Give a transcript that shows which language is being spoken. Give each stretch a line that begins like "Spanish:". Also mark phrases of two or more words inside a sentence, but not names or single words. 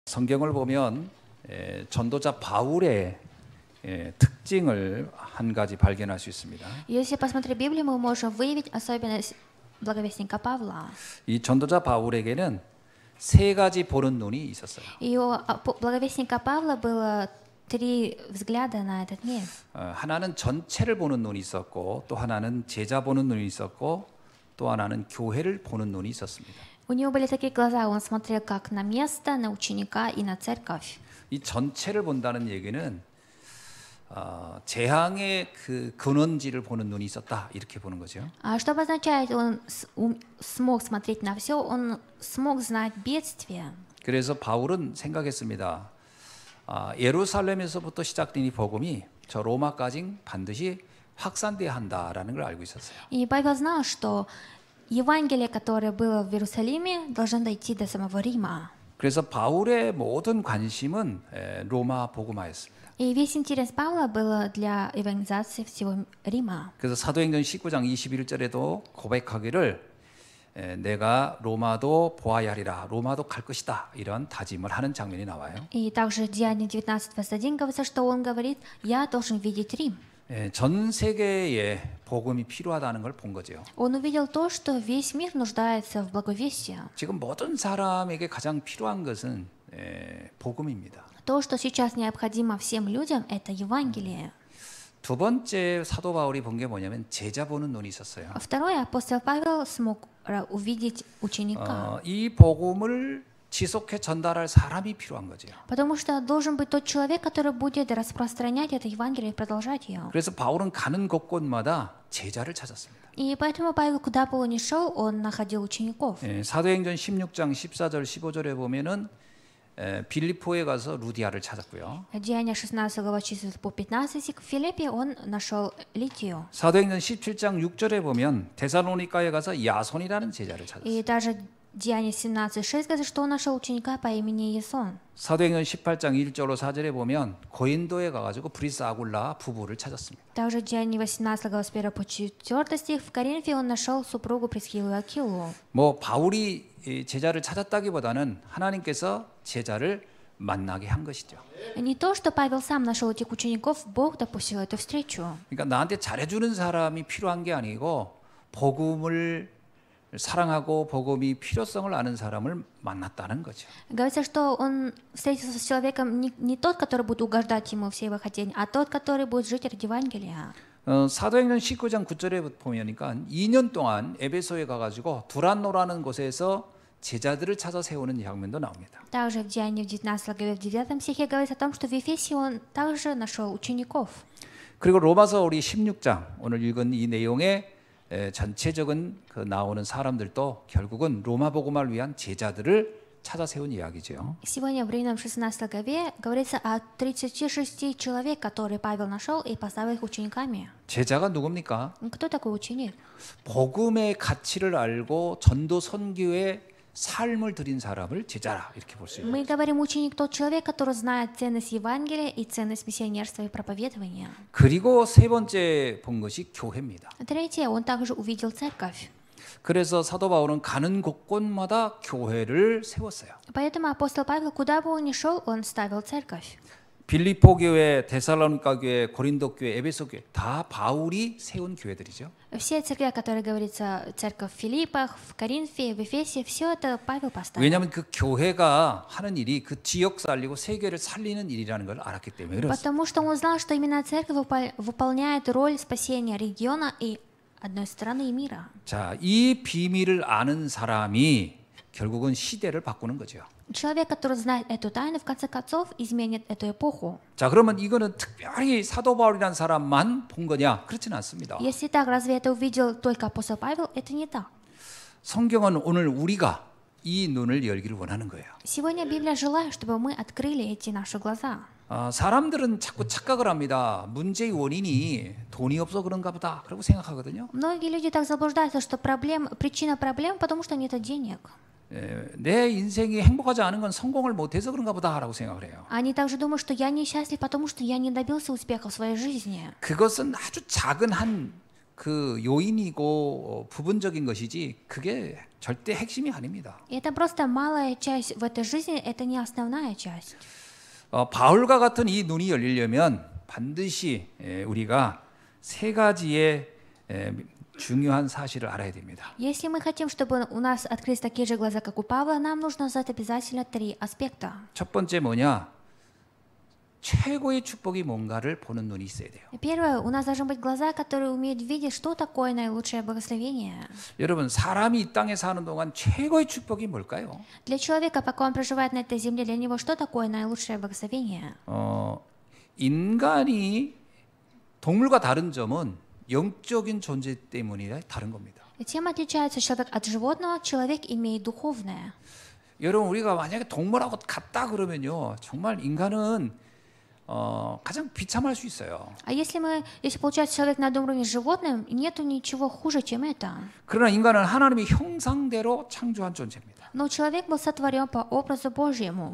Korean: 성경을 보면 전도자 바울의 특징을 한 가지 발견할 수 있습니다.
Russian: Если посмотреть Библию, мы можем выявить особенность благовестника Павла.
Korean: 이 전도자 바울에게는 세 가지 보는 눈이 있었어요.
Russian: И у благовестника Павла было три взгляда на этот мир.
Korean: 하나는 전체를 보는 눈이 있었고, 또 하나는 제자 보는 눈이 있었고, 또 하나는 교회를 보는 눈이 있었습니다.
Russian: У него были такие глаза, он смотрел как на место, на ученика и на церковь.
Korean: 이 전체를 본다는 얘기는 재앙의 그 근원지를 보는 눈이 있었다, 이렇게 보는 거죠.
Russian: А что обозначает, он смог смотреть на все, он смог знать бедствие.
Korean: 그래서 바울은 생각했습니다. 예루살렘에서부터 시작된 이 복음이 저 로마까지 반드시 확산돼야 한다라는 걸 알고 있었어요.
Russian: И Павел знал, что Евангелие, которое было в Иерусалиме, должно дойти до самого Рима.
Korean: 그래서 바울의 모든 관심은 로마 복음화였습니다.
Russian: И весь интерес Павла был для евангелизации всего Рима.
Korean: 그래서 사도행전 19장 21절에도 고백하기를 내가 로마도 보아야 하리라, 로마도 갈 것이다, 이런 다짐을 하는 장면이 나와요.
Russian: И также в Деянии 19:21 говорится, что он говорит: «Я должен видеть Рим».
Korean: 전 세계에 복음이 필요하다는 걸 본 거죠.
Russian: Он увидел то, что весь мир нуждается в благовестии.
Korean: 지금 모든 사람에게 가장 필요한 것은 복음입니다.
Russian: То, что сейчас необходимо всем людям, это Евангелие.
Korean: 두 번째 사도 바울이 본 게 뭐냐면 제자 보는 눈이 있었어요.
Russian: Второе, апостол Павел смог увидеть ученика.
Korean: 이 복음을 지속해 전달할 사람이 필요한 거죠.
Russian: Потому что должен быть тот человек, который будет распространять это Евангелие и продолжать ее.
Korean: 그래서 바울은 가는 곳곳마다 제자를 찾았습니다.
Russian: И поэтому Павел, куда бы он ни шел, он находил учеников.
Korean: 사도행전 16장 14절 15절에 보면은 빌립보에 가서 루디아를 찾았고요.
Russian: Деяния 16 глава 14 по 15 в Филиппе он нашел Литию.
Korean: 사도행전 17장 6절에 보면 데살로니가에 가서 야손이라는 제자를 찾았어요.
Russian: И даже Деяния 17:6 говорит, что он нашел ученика по имени Ясон.
Korean: 사도행전 18장 1절로 4절에 보면 고린도에 가가지고 브리스 아굴라 부부를 찾았습니다.
Russian: Также Деяния 18 глава 1 по 4 стих в Коринфе он нашел супругу Присхилу и Акилу.
Korean: 뭐 바울이 제자를 찾았다기보다는 하나님께서 제자를 만나게 한 것이죠.
Russian: Не то, что Павел сам нашел этих учеников, Бог допустил эту встречу.
Korean: 그러니까 나한테 잘해주는 사람이 필요한 게 아니고 복음을 사랑하고 복음이 필요성을 아는 사람을 만났다는 거죠.
Russian: Говорится, что он встретился с человеком не тот, который будет угождать ему все его хотения, а тот, который будет жить ради Евангелия.
Korean: 사도행전 19장 9절에 보면니까 2년 동안 에베소에 가가지고 두란노라는 곳에서 제자들을 찾아 세우는 장면도 나옵니다.
Russian: Также в Деянии в 19 главе в 9 стихе говорится о том, что в Ефесе он также нашел учеников.
Korean: 그리고 로마서 우리 16장 오늘 읽은 이 내용의 전체적인 그 나오는 사람들도 결국은 로마 복음을 위한 제자들을 찾아 세운 이야기죠.
Russian: Сегодня в Римлянам 16 главе говорится о 36 человек, которые Павел нашел и поставил их учениками.
Korean: 제자가 누굽니까?
Russian: Кто такой ученик?
Korean: 복음의 가치를 알고 전도 선교의 삶을 드린 사람을 제자라, 이렇게 볼 수 있어요.
Russian: Мы говорим, ученик тот человек, который знает ценность Евангелия и ценность миссионерства и проповедования.
Korean: 그리고 세 번째 본 것이 교회입니다.
Russian: Третье, он также увидел церковь.
Korean: 그래서 사도 바울은 가는 곳곳마다 교회를 세웠어요.
Russian: Поэтому апостол Павел, куда бы он ни шел, он ставил церковь.
Korean: 빌립보 교회, 데살로니가 교회, 고린도 교회, 에베소 교회 다 바울이 세운 교회들이죠.
Russian: Все церкви, о которых говорится, церковь в Филиппах, в Коринфе, в Эфесе, все это Павел поставил.
Korean: 왜냐하면 그 교회가 하는 일이 그 지역 살리고 세계를 살리는 일이라는 걸 알았기 때문에 그렇습니다.
Russian: Потому что он узнал, что именно церковь выполняет роль спасения региона и одной страны и мира.
Korean: 자, 이 비밀을 아는 사람이 결국은 시대를 바꾸는 거죠.
Russian: Человек, который знает эту тайну, в конце концов изменит эту эпоху.
Korean: 자, 그러면 이거는 특별히 사도 바울이라는 사람만 본 거냐? 그렇지는 않습니다.
Russian: Если так, разве это увидел только апостол Павел? Это не так.
Korean: 성경은 오늘 우리가 이 눈을 열기를 원하는 거예요.
Russian: Сегодня Библия желает, чтобы мы открыли эти наши глаза.
Korean: 사람들은 자꾸 착각을 합니다. 문제의 원인이 돈이 없어 그런가 보다. 그러고 생각하거든요.
Russian: Многие люди так заблуждаются, что причина проблем, потому что нет денег.
Korean: 내 인생이 행복하지 않은 건 성공을 못해서 그런가 보다라고 생각을 해요.
Russian: Они также думают, что я несчастлив, потому что я не добился успеха в своей жизни.
Korean: 그것은 아주 작은 한 그 요인이고 부분적인 것이지 그게 절대 핵심이 아닙니다.
Russian: И это просто малая часть в этой жизни, это не основная часть.
Korean: 바울과 같은 이 눈이 열리려면 반드시 우리가 세 가지의 중요한 사실을 알아야 됩니다.
Russian: Если мы хотим, чтобы у нас открылись такие же глаза, как у Павла, нам нужно знать обязательно 3 аспекта.
Korean: 첫 번째 뭐냐? 최고의 축복이 뭔가를 보는 눈이 있어야 돼요.
Russian: Первое, у нас должны быть глаза, которые умеют видеть, что такое наилучшее благословение.
Korean: 여러분, 사람이 이 땅에 사는 동안 최고의 축복이 뭘까요?
Russian: Для человека, пока он проживает на этой земле, для него что такое наилучшее благословение?
Korean: 인간이 동물과 다른 점은 영적인 존재 때문이라 다른 겁니다.
Russian: Чем отличается человек от животного? Человек имеет духовное.
Korean: 여러분, 우리가 만약에 동물하고 같다 그러면요, 정말 인간은 가장 비참할 수 있어요.
Russian: А если получается человек на одном уровне с животным, нету ничего хуже, чем это.
Korean: 그러나 인간은 하나님의 형상대로 창조한 존재입니다.
Russian: Но человек был сотворен по образу Божьему.